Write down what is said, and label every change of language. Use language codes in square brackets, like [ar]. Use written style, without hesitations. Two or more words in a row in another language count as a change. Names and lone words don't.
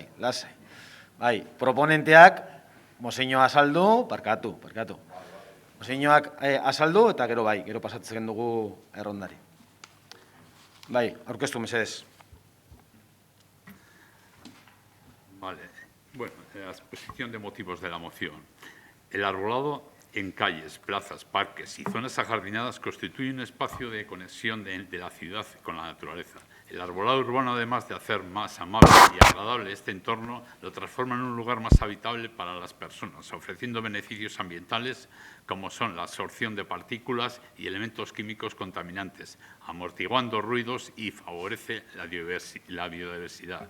[eu] Bai, proponenteak, mozioa azaldu, barkatu. Mozioak azaldu eta gero pasatzen dugu errondari. Bai, aurkeztu mesedez. [es] Vale. Bueno, la exposición de motivos de la moción. El arbolado en calles, plazas, parques y zonas ajardinadas constituye un espacio de conexión de la ciudad con la naturaleza. El arbolado urbano, además de hacer más amable y agradable este entorno, lo transforma en un lugar más habitable para las personas, ofreciendo beneficios ambientales como son la absorción de partículas y elementos químicos contaminantes, amortiguando ruidos y favorece la biodiversidad.